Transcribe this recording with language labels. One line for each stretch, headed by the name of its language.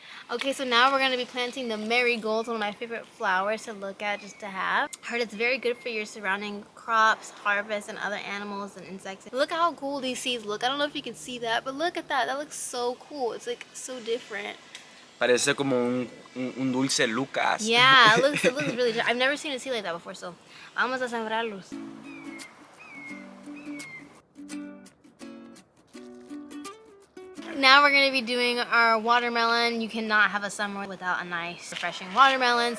English: Okay, so now we're going to be planting the marigolds, one of my favorite flowers to look at, just to have. I heard it's very good for your surrounding crops, harvests, and other animals and insects. Look how cool these seeds look. I don't know if you can see that, but look at that. That looks so cool. It's like so different.
Spanish: Parece como un dulce Lucas.
English: Yeah, it looks really different. I've never seen a seed like that before, so
Spanish: vamos a sembrarlos.
English: Now we're gonna be doing our watermelon. You cannot have a summer without a nice, refreshing watermelon.